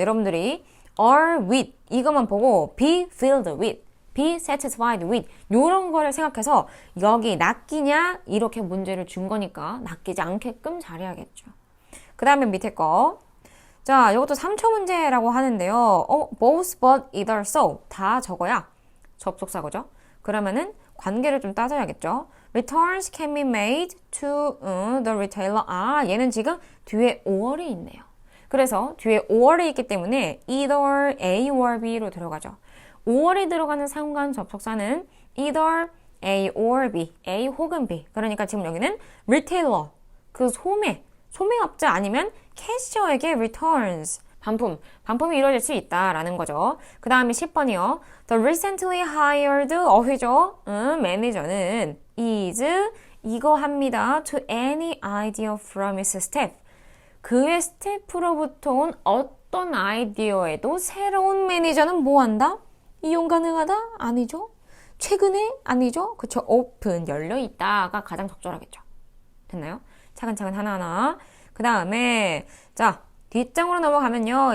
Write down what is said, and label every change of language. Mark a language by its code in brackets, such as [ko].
[ko] 여러분들이 [en] are with [ko] 이것만 보고 [en] be filled with be satisfied with [ko] 이런 거를 생각해서 여기 낚이냐 이렇게 문제를 준 거니까 낚이지 않게끔 잘해야겠죠. 그 다음에 밑에 거. 자, 이것도 3초 문제라고 하는데요. [en] both but either so [ko] 다 적어야 접속사고죠. 그러면은 관계를 좀 따져야겠죠. [en] Returns can be made to the retailer. [ko] 얘는 지금 뒤에 or이 있네요. 그래서 뒤에 or이 있기 때문에 either A or B로 들어가죠. or이 들어가는 상관 접속사는 either A or B, A 혹은 B. 그러니까 지금 여기는 retailer, 그 소매업자 아니면 캐셔에게 returns, 반품이 이루어질 수 있다라는 거죠. 그 다음에 10번이요. [en] The recently hired [ko] 어휘죠. 매니저는 is 이거 합니다. [en] To any idea from his staff. [ko] 그의 스태프로부터 온 어떤 아이디어에도 새로운 매니저는 뭐 한다? 이용 가능하다? 아니죠. 최근에? 아니죠. 그쵸. open, 열려있다가 가장 적절하겠죠. 됐나요? 차근차근 하나하나. 그 다음에 자, 뒷장으로 넘어가면요.